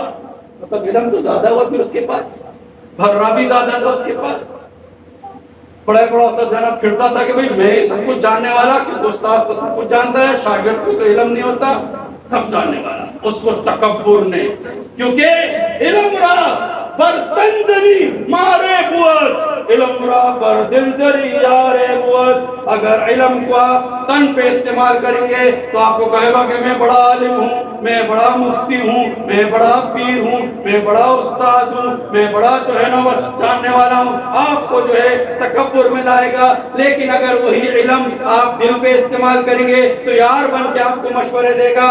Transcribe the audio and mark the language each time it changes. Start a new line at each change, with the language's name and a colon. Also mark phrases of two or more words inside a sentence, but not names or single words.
Urdu: مطلب علم تو زیادہ ہوا پھر اس کے پاس، بھرا بھی زیادہ تھا اس کے پاس، بڑا سا جناب پھرتا تھا کہ بھئی میں سب کچھ جاننے والا، کہ استاذ تو سب کچھ جانتا ہے، شاگرد کو تو علم نہیں ہوتا، سب جاننے والا۔ اس کو تکبر نے، کیونکہ
Persian: علم را بر تنزلی مارے بود، علم را بر دلزری یارے بود۔
Urdu: اگر علم کو آپ تن پہ استعمال کریں گے تو آپ کو کہے گا کہ میں بڑا عالم ہوں، میں بڑا مفتی ہوں، میں بڑا پیر ہوں، میں بڑا استاذ ہوں، میں بڑا جو ہے نا بس جاننے والا ہوں، آپ کو جو ہے تکبر میں لائے گا۔ لیکن اگر وہی علم آپ دل پہ استعمال کریں گے تو یار بن کے آپ کو مشورے دے گا۔